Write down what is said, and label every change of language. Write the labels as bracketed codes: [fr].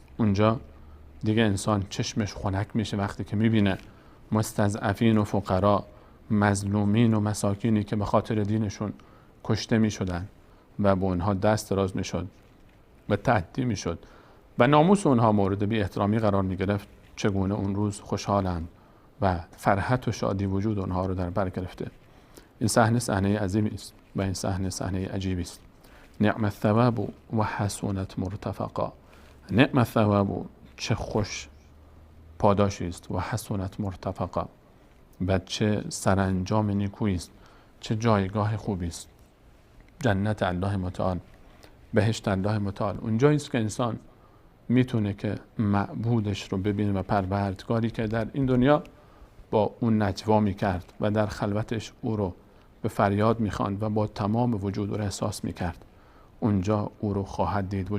[fa] اونجا دیگه انسان چشمش خنک میشه وقتی که میبینه مستضعفین و فقرا، مظلومین و مساکینی که به خاطر دینشون کشته میشدن و به اونها دست دراز میشد و تعدی میشد و ناموس اونها مورد بی احترامی قرار میگرفت، چگونه اون روز خوشحالند و فرحت و شادی وجود اونها رو در بر گرفته. این صحنه صحنه عظیمی است و این صحنه صحنه عجیبی است. [ar] نعم الثواب و حسنت مرتفقا. نعم الثواب، [fa] چه خوش پاداشی است، [ar] و حسنت مرتفقا، [fa] و چه سرانجام نیکویی است، چه جایگاه خوبی است. جنت الله متعال، بهشت الله متعال، اونجایی است که انسان میتونه که معبودش رو ببینه و پروردگاری که در این دنیا با اون نجوا میکرد و در خلوتش او رو به فریاد میخواند و با تمام وجود او رو احساس میکرد، اونجا او رو خواهد دید.